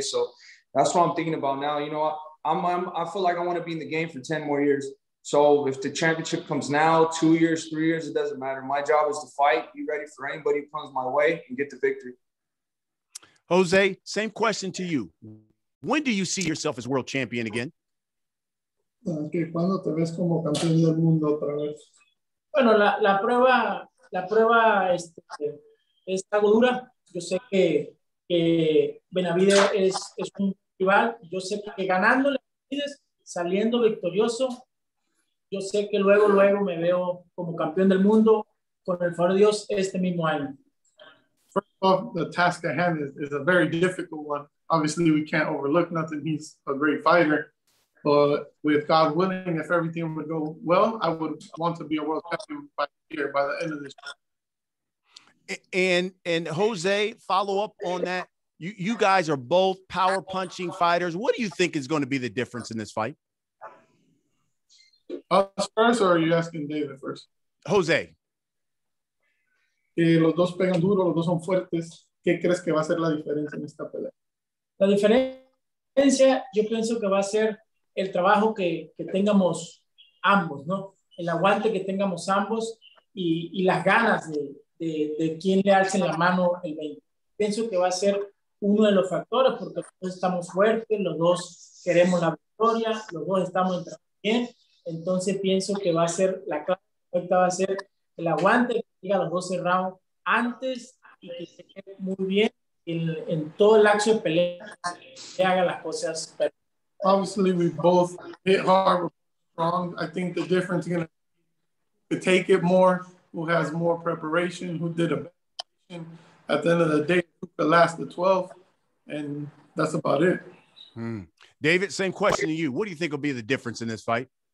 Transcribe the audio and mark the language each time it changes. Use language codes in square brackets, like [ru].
[en] So that's what I'm thinking about now. You know, I feel like I want to be in the game for 10 more years. So if the championship comes now, 2 years, 3 years, it doesn't matter. My job is to fight, be ready for anybody who comes my way and get the victory. Jose, same question to you. When do you see yourself as world champion again? [es] ¿Cuándo te ves como campeón del mundo otra vez? Bueno, la prueba es algo dura. Yo sé que Benavidez es un rival. Yo sé que ganándole a Benavidez, saliendo victorioso, yo sé que luego me veo como campeón del mundo con el favor de Dios este mismo año. [en] First off, the task at hand is a very difficult one. Obviously, we can't overlook nothing. He's a great fighter. But with God willing, if everything would go well, I would want to be a world champion by the end of this year. And Jose, follow up on that. You guys are both power punching fighters. What do you think is going to be the difference in this fight? Us first, or are you asking David first? Jose. [es] Los dos pegan duro, los dos son fuertes. ¿Qué crees que va a ser la diferencia en esta pelea? La diferencia, yo pienso que va a ser el trabajo que tengamos ambos, ¿no? El aguante que tengamos ambos y las ganas de quien le alce la mano el 20. Pienso que va a ser uno de los factores porque los dos estamos fuertes, los dos queremos la victoria, los dos estamos entrando bien. Entonces pienso que va a ser la clave perfecta, va a ser el aguante que llega a los 12 rounds antes y que se quede muy bien en todo el lapso de pelea que haga las cosas perfectas. [en] Obviously, we both hit hard, we're strong. I think the difference is going to be to take it more, who has more preparation, who did a better preparation. At the end of the day, who could last the 12, and that's about it. David, same question to you. What do you think will be the difference in this fight?